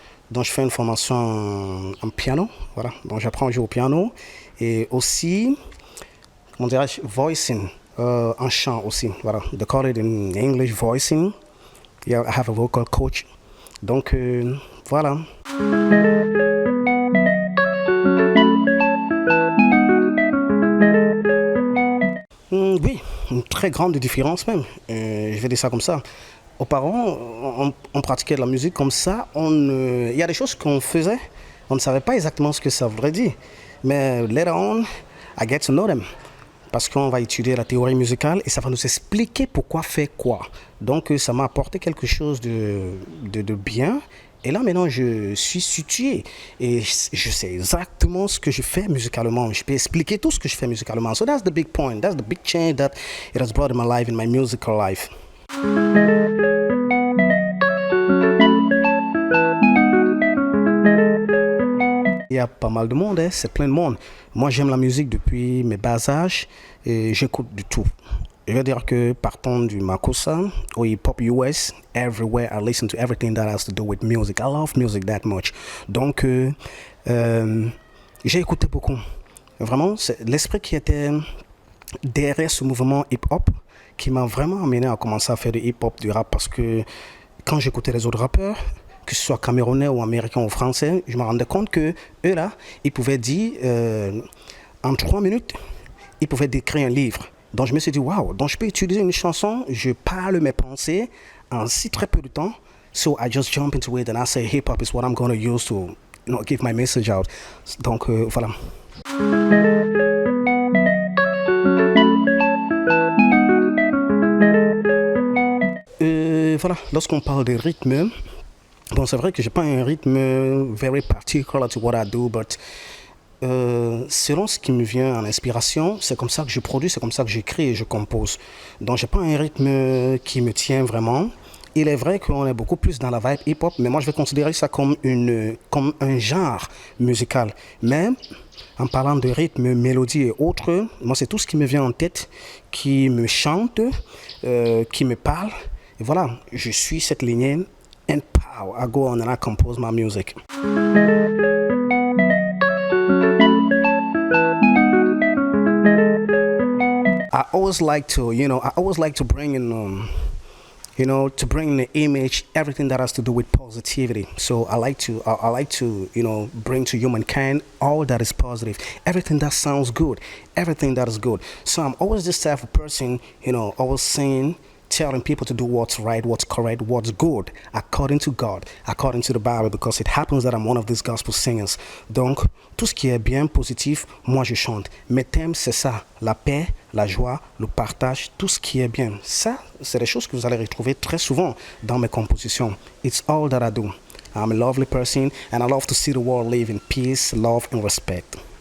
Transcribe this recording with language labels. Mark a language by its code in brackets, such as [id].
[fr] Donc je fais une formation en piano, voilà. Donc j'apprends à jouer au piano et aussi, comment dirais-je, voicing, en chant aussi, voilà. [en] They call it in English voicing. Yeah, I have a vocal coach. [fr] Donc voilà. Oui, une très grande différence même. Je vais dire ça comme ça. Auparavant, on pratiquait de la musique comme ça. Il y a des choses qu'on faisait, on ne savait pas exactement ce que ça voudrait dire. [en] Mais later on, I get to know them. [fr] Parce qu'on va étudier la théorie musicale et ça va nous expliquer pourquoi faire quoi. Donc ça m'a apporté quelque chose de bien. Et là maintenant je suis situé et je sais exactement ce que je fais musicalement. Je peux expliquer tout ce que je fais musicalement. [en] So that's the big point. That's the big change that it has brought in my life, in my musical life. [fr] Il y a pas mal de monde, hein? C'est plein de monde. Moi, j'aime la musique depuis mes bas âges et j'écoute du tout. Je veux dire que partant du Makossa au hip-hop US, [en] everywhere I listen to everything that has to do with music. I love music that much. [fr] Donc, j'ai écouté beaucoup. Vraiment, c'est l'esprit qui était derrière ce mouvement hip-hop qui m'a vraiment amené à commencer à faire du hip-hop, du rap, parce que quand j'écoutais les autres rappeurs, que ce soit camerounais ou américain ou français, je me rendais compte que eux là, ils pouvaient dire en 3 minutes, ils pouvaient décrire un livre. Donc je me suis dit waouh, donc je peux utiliser une chanson, je parle mes pensées en si très peu de temps. [en] So I just jump into it and I say hip hop is what I'm going to use to give my message out. [fr] Donc voilà. Voilà, lorsqu'on parle de rythme, bon, c'est vrai que j'ai pas un rythme [en] very particular to what I do, but [fr] selon ce qui me vient en inspiration, c'est comme ça que je produis, c'est comme ça que j'écris et je compose. Donc j'ai pas un rythme qui me tient vraiment. Il est vrai qu'on est beaucoup plus dans la vibe hip-hop, mais moi je vais considérer ça comme un genre musical. Mais en parlant de rythme, mélodie et autres, moi c'est tout ce qui me vient en tête, qui me chante, qui me parle. Et voilà, je suis cette lignée. [en] And pow, I go on and I compose my music. I always like to bring in, to bring in the image, everything that has to do with positivity. So I like to, bring to humankind all that is positive, everything that sounds good, everything that is good. So I'm always this type of person, always saying telling people to do what's right, what's correct, what's good, according to God, according to the Bible, because it happens that I'm one of these gospel singers. [fr] Donc, tout ce qui est bien, positif, moi je chante. Mes thèmes, c'est ça, la paix, la joie, le partage, tout ce qui est bien. Ça, c'est des choses que vous allez retrouver très souvent dans mes compositions. [en] It's all that I do. I'm a lovely person and I love to see the world live in peace, love and respect.